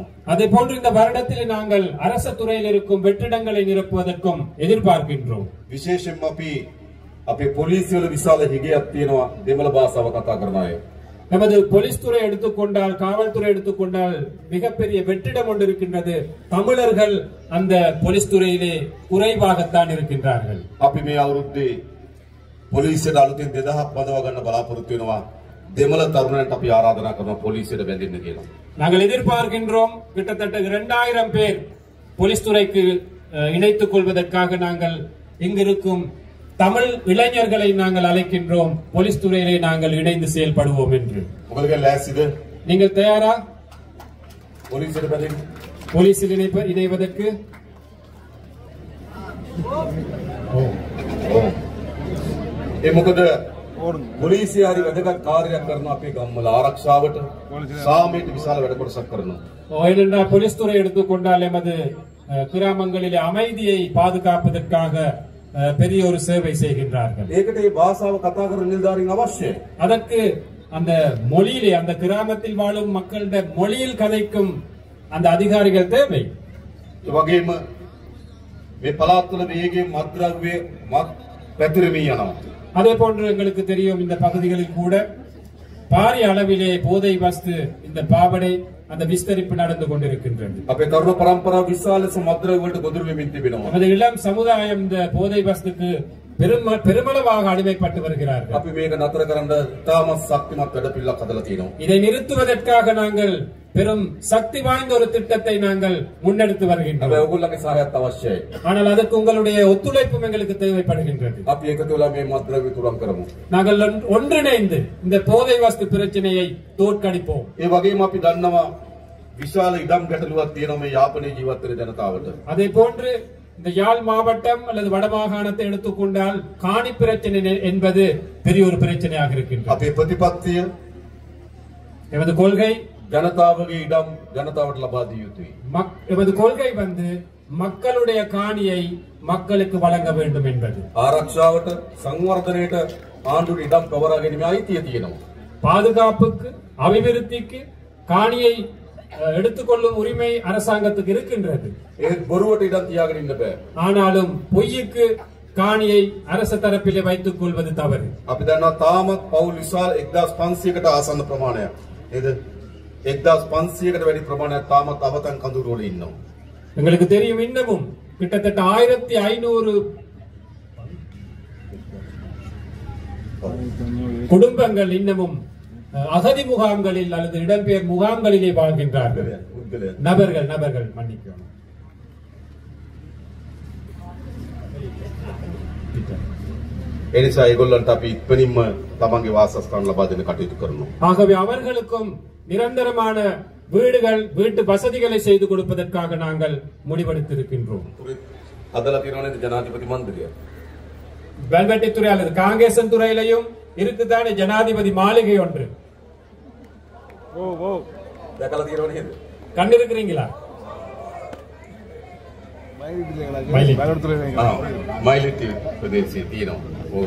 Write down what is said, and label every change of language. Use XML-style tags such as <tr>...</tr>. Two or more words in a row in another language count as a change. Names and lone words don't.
<ta>அதே போன்று இந்த வருடத்தில் நாங்கள் அரச துறையில் இருக்கும் வெற்றிடங்களை நிரப்புவதற்கும் எதிர்பார்க்கின்றோம்.</ta> <si>විශේෂයෙන්ම අපි අපේ පොලිසිය වල විශාල හිගයක් තියෙනවා දෙමළ භාෂාව කතා කරන අය.</si> <ta>நமது போலீஸ் துறை எடுத்துக்கொண்டால், காவல்துறை எடுத்துக்கொண்டால் மிகப்பெரிய வெற்றிடம் ஒன்று இருக்கின்றது. தமிழர்கள் அந்த போலீஸ் துறையிலே குறைவாகத்தான் இருக்கின்றார்கள்.</ta> <si>අපි මේ අවුරුද්දේ පොලිසියට අලුතින් 2000ක් බඳවා ගන්න බලාපොරොත්තු වෙනවා. දෙමළ තරුණයන්ට අපි ආරාධනා කරනවා පොලිසියට බැඳෙන්න කියලා.</si> <ta>நாங்கள் எதிர்பார்க்கின்றோம். கிட்டத்தட்ட 2000 பேர் போலீஸ் துறைக்கு இணைத்துக் கொள்வதற்காக நாங்கள் இங்கிருக்கும் தமிழ் இளைஞர்களை நாங்கள் அழைக்கின்றோம். போலீஸ் துறையிலே நாங்கள் இணைந்து செயல்படுவோம் என்று.</ta> <si>මොකද ලෑස්තිද?</si> <ta>நீங்கள் தயாரா</ta> <si>පොලිසියට බැඳෙන්න?</si> <ta>போலீஸில் இணைவதற்கு?</ta> <si>ඒ මොකද පොලිසිය හරි වැදගත් කාර්යයක් කරනවා අපේ ගම්වල ආරක්ෂාවට, සාමයට විශාල වැඩ කොටසක් කරනවා.</si> <ta>ஏனென்றால் போலீஸ் துறை எடுத்துக்கொண்டால் எமது கிராமங்களிலே அமைதியை பாதுகாப்பதற்காக பெரிய ஒரு சேவை செய்கின்றார்கள்.</ta> <si>ඒකට මේ භාෂාව කතා කරන නිලධාරීන් අවශ්‍යයි.</si> <ta>அதற்கு அந்த மொழியிலே, அந்த கிராமத்தில் வாழும் மக்களுடைய மொழியில் கதைக்கும் அந்த அதிகாரிகள் தேவை.</ta> <si>ඒ වගේම මේ පළාත්වල වේගයෙන් මත්ද්‍රව්‍ය පැතිරෙමින් යනවා.</si> <ta>அதே போன்று எங்களுக்கு தெரியும், இந்த பகுதிகளில் கூட பாரிய அளவிலே போதை வஸ்து, இந்த பாவடை, அந்த விஸ்தரிப்பு நடந்து கொண்டிருக்கின்றது.</ta> <si>අපේ තරුණ පරම්පරාව විශාල මත්ද්‍රව්‍ය වලට ගොදුරු වෙමින් තිබෙනවා.</si> <ta>நமது இளம் சமுதாயம் இந்த போதை வஸ்துக்கு பெருமளவாக அடிமைப்பட்டு வருகிறார்கள்.</ta> <si>අපි මේක නතර කරන්න තාමත් ශක්තිමත් වැඩපිළිවෙලක් හදලා තියෙනවා.</si> <ta>இதை நிறுத்துவதற்காக நாங்கள் பெரும் சக்தி வாய்ந்த ஒரு திட்டத்தை நாங்கள் முன்னெடுத்து வருகின்றோம்.</ta> <si>හැබැයි ඔයගොල්ලන්ගේ සහායත් අවශ්‍යයි.</si> <ta>ஆனால் அதற்கு உங்களுடைய ஒத்துழைப்பும் எங்களுக்கு தேவைப்படுகின்றது.</ta> <si>අපි එකතු වෙලා මේ මත්ද්‍රව්‍ය තුරන් කරමු.</si> <ta>நாங்கள் ஒன்றிணைந்து இந்த போதை வஸ்து பிரச்சனையை தோற்கடிப்போம்.</ta> <si>ඒ වගේම අපි දන්නවා විශාල ඉඩම් ගැටලුවක් තියෙනවා මේ යාපනයේ ජීවත් වෙන ජනතාවට.</si> <ta>அதே போன்று இந்த யாழ் மாவட்டம் அல்லது வடமாகாணத்தை எடுத்துக்கொண்டால் காணி பிரச்சனை என்பது பெரிய ஒரு பிரச்சனையாக இருக்கின்றது.</ta> <si>අපේ ප්‍රතිපත්තිය</si> <ta>எமது கொள்கை</ta> <si>ජනතාවගේ ඉඩම් ජනතාවට ලබා දිය යුතුයි.</si> <ta>எமது கொள்கை மக்களுடைய காணியை மக்களுக்கு வழங்க வேண்டும் என்பது.</ta> <si>ආරක්ෂාවට සංවර්ධනයට ආණ්ඩුවේ ඉඩම් පවරා ගැනීම අයිතිය තියෙනවා.</si> <ta>பாதுகாப்புக்கு, அபிவிருத்திக்கு காணியை எடுத்துக்கொள்ளும் உரிமை அரசாங்கத்துக்கு இருக்கின்றது.</ta> <si>ඒත් බොරුවට ඉඩම් තියාගෙන ඉන්න බෑ.</si> <ta>ஆனாலும் பொய்யுக்கு காணியை அரசு தரப்பிலே வைத்துக் கொள்வது தவறு.</ta> <si>අපි දන්නවා තාමත් පවුල් විශාල 1500කට ආසන්න ප්‍රමාණයක්. නේද? 1500කට වැඩි ප්‍රමාණයක් තාමත් අවතන් කඳුරු වල ඉන්නවා.</si> <ta>எங்களுக்கு தெரியும், இன்னமும் கிட்டத்தட்ட 1500 குடும்பங்கள் இன்னமும் அகதி முகாம்களில் அல்லது இடம்பெயர் முகாம்களிலே வாழ்கின்றார்கள். நபர்கள் மன்னிக்கணும்.</ta> <si>ඒ නිසා ඒගොල්ලන්ට අපි ඉක්මනින්ම තමන්ගේ වාසස්ථාන ලබා දෙන්න කටයුතු කරනවා.</si> <ta>ஆகவே அவர்களுக்கும் நிரந்தரமான வீடுகள், வீட்டு வசதிகளை செய்து கொடுப்பதற்காக நாங்கள் முடிவெடுத்திருக்கின்றோம்.</ta> <si>හදලා තියෙනවා නේද ජනාධිපති මන්දිරය?</si> <ta>வெல்வெட்டித்துறை அல்லது காங்கேசன் துறையிலையும் இருக்குதானே ஜனாதிபதி மாளிகை ஒன்று.</ta> <si>දැකලා තියෙනව නේද?</si> <ta>கண்டிருக்கிறீங்களா?</ta> <si>මයිලිටි ප්‍රදේශයේ තියෙනවා. ඔව්.</si>